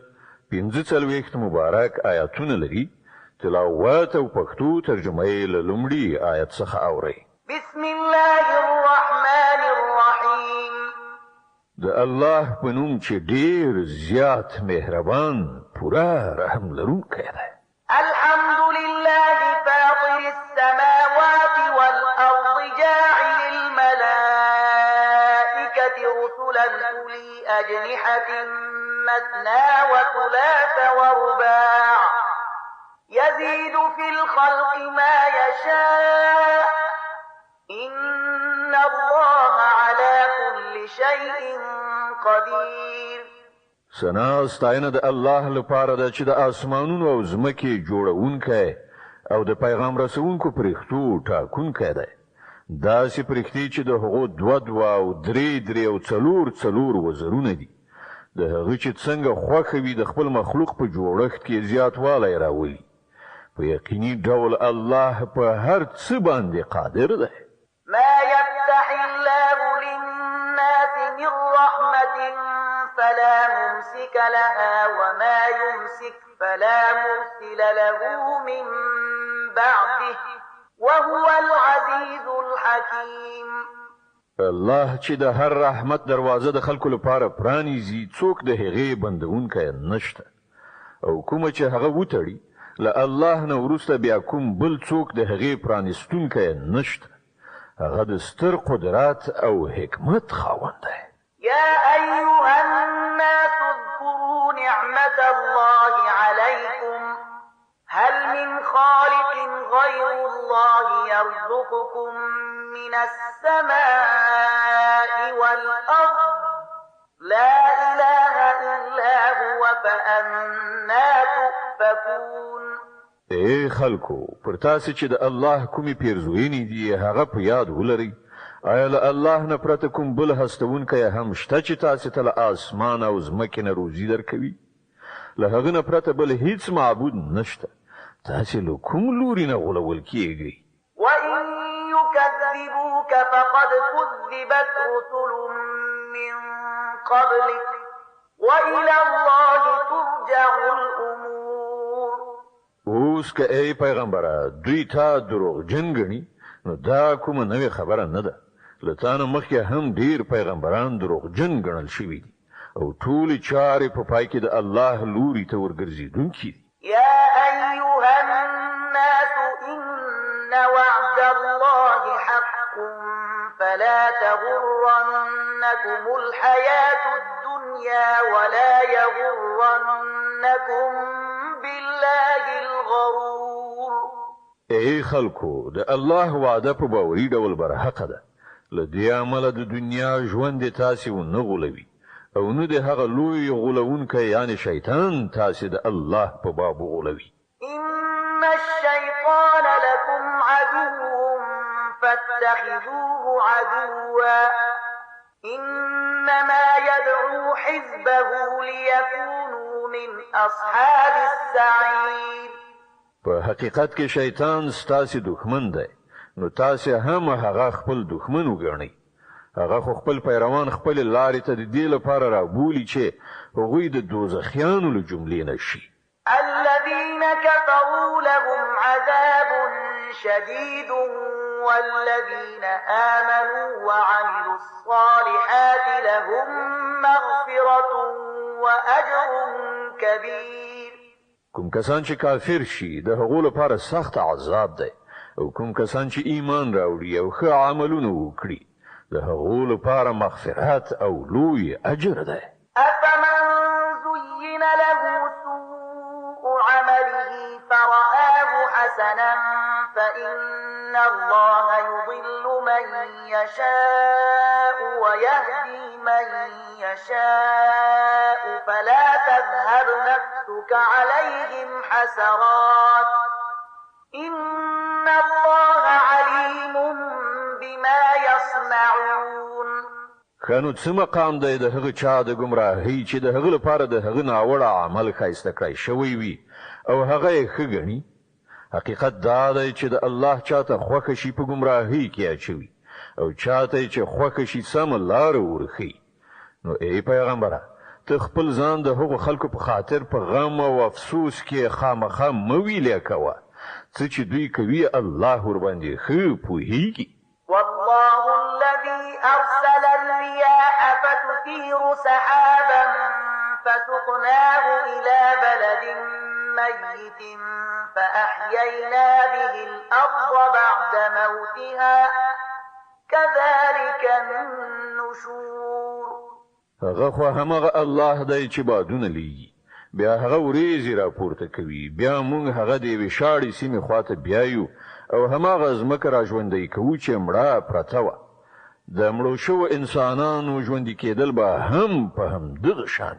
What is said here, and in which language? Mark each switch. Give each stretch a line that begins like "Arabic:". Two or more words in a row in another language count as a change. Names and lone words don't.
Pashto: 15 مبارک آیاتونه لري. تلاوت او پښتو ترجمه یې له لومړي آیت څخه اوري.
Arabic: بسم الله الرحمن الرحیم.
Pashto: د الله په نوم چې ډیر زیات مهربان پورا رحم لرونکی دی.
Arabic: الحمد لله فاطر السماوات والأرض جاعل الملائكة رسلا أولي أجنحة مثنى وثلاث ورباع يزيد في الخلق ما يشاء إن الله على كل شيء قدير.
Pashto: سنا ستاینه د الله لپاره د چې د اسمانونو او زمکه جوړونکی او د پیغام رسونکو پرښتو ټاکونکی دی. دا چې پرښتې چې د هغو دوه او درې او څلور وزرونه دي. د هغه چې څنګه خوښه وي د خپل مخلوق په جوړښت کې زیاتوالی راولي. په یقیني ډول الله په هر څه باندې قادر دی.
Arabic: ما يفتح الله للناس من رحمة فلا ممسك لها وما يمسك فلا مرسل له من بعده وهو العزيز الحكيم.
Pashto: الله چې د هر رحمت دروازه د خلکو لپاره پرانیزي څوک د هغې بندونکی نشته او کومه چې هغه وتړي له الله نه وروسته بیا کوم بل څوک د هغې پرانیستونکی نشته. هغه د ستر قدرت او حکمت خاوند دی.
Arabic: يا أيها الناس اذكروا نعمة الله عليكم هل من خالق غير الله يرزقكم من السماء والأرض لا إله إلا هو فأنا تؤفكون.
Pashto: ای خلکو پر تاسو چې د الله کومي پیرزوینې دي هغه په یاد ولرئ. آیا له الله نه پرته کوم بل هستونکی هم شته چې تاسو ته له اسمان او ځمکې نه روزي درکوي؟ له هغه نه پرته بل هیڅ معبود نشته. تاسو له کوم لوري نه غولول کیږئ؟
Arabic: وإن يكذبوك فقد كذبت رسل من قبلك وإلى الله ترجع الأمور.
Pashto: اوس که ای پیغمبره دوی تا دروغجن ګڼي نو دا کومه نوې خبره نه ده. له تا نه مخکې هم ډیر پیغمبران دروغجن ګڼل شوي دي او ټولې چارې په پای کې د الله لوري ته ورګرځېدونکي دي.
Arabic: يا أيها الناس إن وعد الله حق فلا تغرنكم الحياة الدنيا ولا يغرنكم بالله الغرور.
Pashto: ای خلکو د الله وعده په باوري ډول برحقه ده. له دې عمله د دنیا ژوند تاسو نه غولوي او نه د هغه لوی غولونکی یعنی شیطان تاسو د الله په باب غولوي.
Arabic: إن الشيطان لكم عدو فاتخذوه عدوا إنما يدعو حزبه ليكونوا من أصحاب السعير.
Pashto: په حقیقت کې شیطان ستاسو دښمن دی نو تاسو هم هغه خپل دښمن وګڼئ. هغه خو خپل پیروان خپل لارې ته د دې لپاره رابولي چې هغوی د دوزخیانو له جملې نشي.
Arabic: الذين كفروا لهم عذاب شديد والذين آمنوا وعملوا الصالحات لهم مغفرة وأجر كبير.
Pashto: کوم کسان چې کافر شي د هغو لپاره سخت عذاب دی او کوم کسان چې ایمان راوړي او ښه عملونه وکړي د هغو لپاره مغفرت او لوی اجر دی.
Arabic: أفمن زين له سوء عمله فرآه حسنا فإن الله يضل من يشاء ويهدي من يشاء فلا تذهب نفسك عليهم حسرات إن الله عليم بما يصنعون.
Pashto: خانو څه مقام دی د هغه چا د گمراهۍ چې د هغه لپاره د هغه ناوړه عمل ښایسته کړی شوی وي او هغه یې ښه ګڼي حقیقت دا دی چې د الله چاته خوښ شي په گمراهۍ کې اچوي او چاته چې خوښ شي سم لار ورخي. نو ای پیغمبره ته خپل ځان د هغو خلکو په خاطر په غم او افسوس کې خامخا مویلې کوه څه چې دوی کوي الله ور باندې ښه پوهیږي.
Arabic: والله الذي أرسل الرياح فتثير سحابا فسقناه إلى بلد ميت فأحيينا به الأرض بعد موتها كذلك النشور.
Pashto: هغه خو همغه الله دی چې بادونه لیږي بیا هغه وریځې راپورته کوي بیا موږ هغه د یوې شاړې سیمې خواته بیایو او هماغه ځمکه را ژوندی کوو چې مړه پرته وه. د مړو شوو انسانانو ژوندي کېدل به هم په همدغه شان.